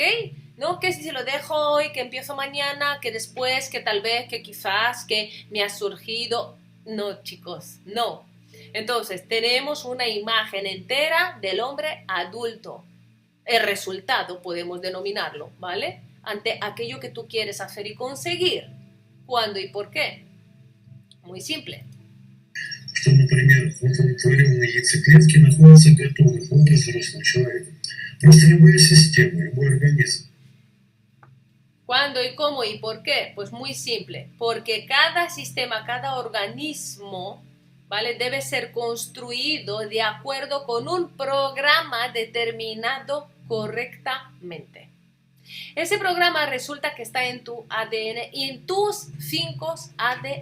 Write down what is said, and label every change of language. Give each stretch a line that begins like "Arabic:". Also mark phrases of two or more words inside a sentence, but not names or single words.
Spanish: No que si lo dejo hoy, que empiezo mañana, que después, que tal vez, que quizás, que me ha surgido. No, chicos, no. Entonces, tenemos una imagen entera del hombre adulto. El resultado, podemos denominarlo, ¿vale? Ante aquello que tú quieres hacer y conseguir. ¿Cuándo y por qué? Muy simple.
Russian: Что, например, в оплодотворенной яйцеклетке находится готовый образ взрослого человека. Просто любая система, любой организм.
Spanish: ¿Cuándo y cómo y por qué? Pues muy simple. Porque cada sistema, cada organismo, ¿vale? Debe ser construido de acuerdo con un programa determinado correctamente. Ese programa resulta que está en tu ADN y en tus 5 ADNs.